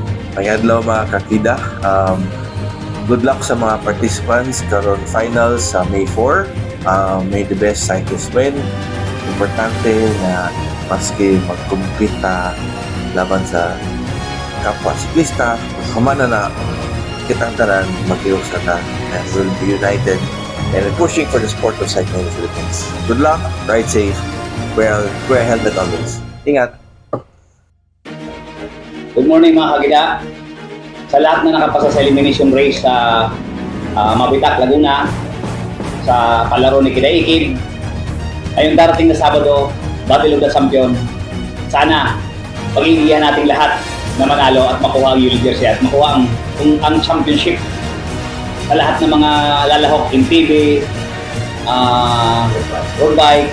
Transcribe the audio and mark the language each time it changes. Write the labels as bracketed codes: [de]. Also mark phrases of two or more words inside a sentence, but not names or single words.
[hil] Mayad lang mga kakida. [en] Good luck [hil] sa mga participants karon finals sa May 4. [en] May the best cyclist win. [hil] Importante na maski mag-compete laban sa kapwa siklista, kumana na kitang tanan mag-iusa ta [en] and we'll be united and pushing for the sport of cycling in the Philippines. Good luck, ride safe, wear a helmet always. [tl] Ingat! [en] Good morning mga kagida. [tl] Sa lahat na nakapasa sa elimination race sa Mabitak, Laguna, sa palaro ni Kidaikid, ngayong darating na Sabado, [en] Battle of the Champion, [tl] sana pag-iigihan natin lahat na manalo at makuha ang Yuli Jersey at makuha ang championship sa lahat ng mga lalahok, MTB, [en] road bike.